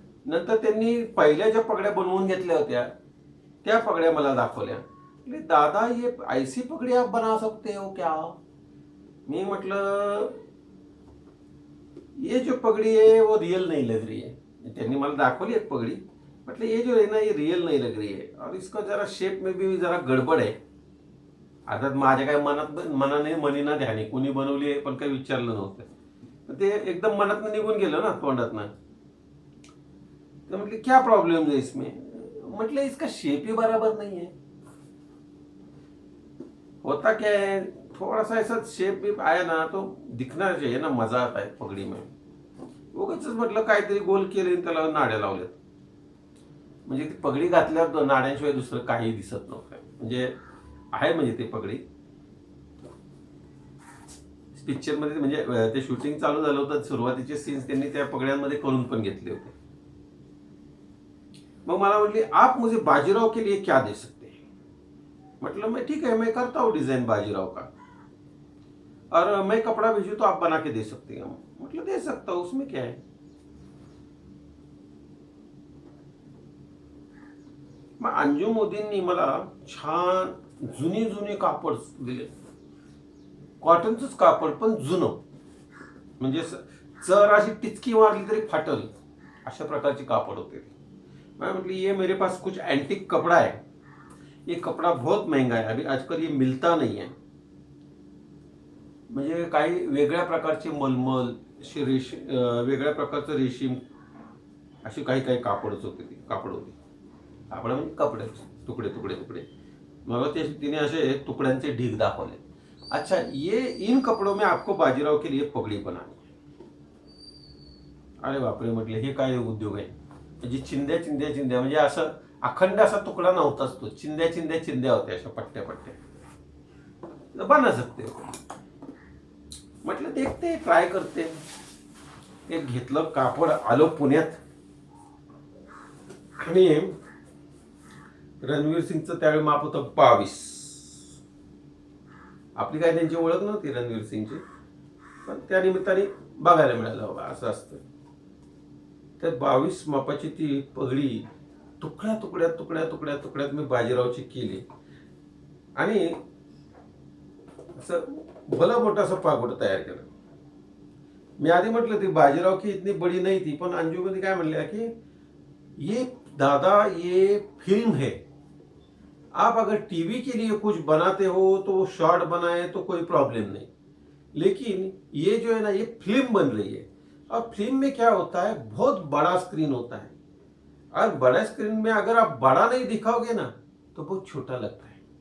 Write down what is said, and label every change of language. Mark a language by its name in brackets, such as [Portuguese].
[Marathi] नंतर त्यांनी पहिल्या ज्या पगड्या बनवून घेतल्या होत्या त्या पगड्या मला दाखवल्या. [Hindi] दादा ये ऐसी पगड़ी आप बना सकते हो क्या. [Marathi] मी म्हटलं [Hindi] ये जो पगड़ी है वो रियल नहीं लग रही है. [Marathi] त्यांनी मला दाखवली एक पगड़ी. [Hindi] म्हटलं ये जो है ना ये रियल नहीं लग रही है, और इसका जरा शेप में भी जरा गड़बड़ है, [Marathi] आता माझ्या काय मनाने मनीना ध्यानी कुणी बनवली आहे पण काही विचारलं नव्हतं, ते एकदम मनातनं निघून गेलं ना तोंडातनं. तर म्हटले [Hindi] क्या प्रॉब्लेम है इसमें, म्हटलं इसका शेप ही बराबर नहीं है. होता क्या है, थोड़ा सा ऐसा शेप भी आया ना तो दिखना चाहिए ना, मजा आता है पगड़ी में. [Marathi] उगाच म्हटलं काहीतरी गोल केले त्याला नाड्या लावल्यात. म्हणजे ती पगडी घातल्यावर नाड्यांशिवाय दुसरं काही दिसत नव्हतं. म्हणजे आहे म्हणजे ते पगडी पिक्चरमध्ये, म्हणजे ते शूटिंग चालू झालं होतं, सुरुवातीचे सीन्स त्यांनी त्या पगड्यांमध्ये करून पण घेतले होते. मग मला म्हटली [Hindi] आप मुझे बाजीराव के लिए क्या दे सकते हैं. मतलब मैं ठीक है, मैं करता हूँ डिजाइन बाजीराव का, और मैं कपड़ा भेजू तो आप बना के दे सकते हैं. मतलब दे सकता हूँ, उसमें क्या है. [Marathi] मग अंजू मोदींनी मला छान जुनी जुनी कापड दिले, कॉटनचंच कापड पण जुनं, म्हणजे जर अशी टिचकी मारली तरी फाटल अशा प्रकारची कापड होते. [Hindi] मैं म्हटली ये मेरे पास कुछ एंटिक कपड़ा है, ये कपड़ा बहुत महंगा है, अभी आजकल ये मिलता नहीं है. [Marathi] म्हणजे काही वेगळ्या प्रकारचे मलमल, वेगळ्या प्रकारचं रेशीम, अशी काही काही कापडच होते, ती कापड होती. कापड म्हणजे कपडे, तुकडे तुकडे तुकडे. मला ते तिने असे तुकड्यांचे ढीग दाखवले. [Hindi] अच्छा, ये इन कपड़ों में आपको बाजीराव के लिए पगड़ी बनानी है. [Marathi] अरे बापरे, म्हटले हे काय उद्योग आहे. म्हणजे चिंध्या चिंध्या चिंध्या, म्हणजे असं अखंड असा तुकडा नव्हताच तो, चिंध्या चिंध्या चिंध्या होत्या अशा पट्ट्या पट्ट्या. [Hindi] बना सकते हो. म्हटलं देखते, ट्राय करते. [Marathi] एक घेतलं कापड, आलो पुण्यात, आणि रणवीर सिंगचं त्यावेळी माप होतं 22. आपली काय त्यांची ओळख नव्हती रणवीर सिंगची, पण त्या निमित्ताने बघायला मिळालं बाबा असं असतं. तर 22 मापाची ती पगडी तुकड्या तुकड्या तुकड्या तुकड्या तुकड्यात मी बाजीरावची केली, आणि असं भलं मोठं असं पागोट तयार केलं. मी आधी म्हटलं ती [Hindi] बाजीराव की इतनी बड़ी नहीं थी, [Marathi] पण अंजूमध्ये काय म्हणल्या की [Hindi] ये दादा ये फिल्म है, आप अगर टीवी के लिए कुछ बनाते हो तो वो शॉर्ट बनाए तो कोई प्रॉब्लम नहीं, लेकिन ये जो है ना ये फिल्म बन रही है, और फिल्म में क्या होता है बहुत बड़ा स्क्रीन होता है, और बड़ा स्क्रीन में अगर आप बड़ा नहीं दिखाओगे ना तो बहुत छोटा लगता है.